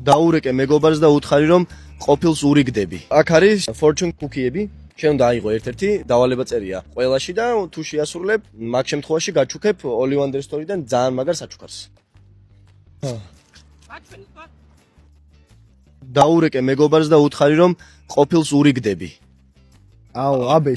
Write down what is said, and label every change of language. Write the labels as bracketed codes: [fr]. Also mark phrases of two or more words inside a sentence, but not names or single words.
[ka] დაურეკე მეგობარს და უთხარი რომ ყოფილს ურიგდები. აქ არის [en] fortune cookie- [ka] ები. შენ უნდა აიღო ერთ-ერთი დავალება წერია ყველაში და თუ შეასრულებ, მაგ შემთხვევაში გაჩუქებ Olive Wonder Store-დან ძალიან მაგარ საჩუქარს. დაურეკე მეგობარს და უთხარი რომ ყოფილს ურიგდები. აუ, აბეს.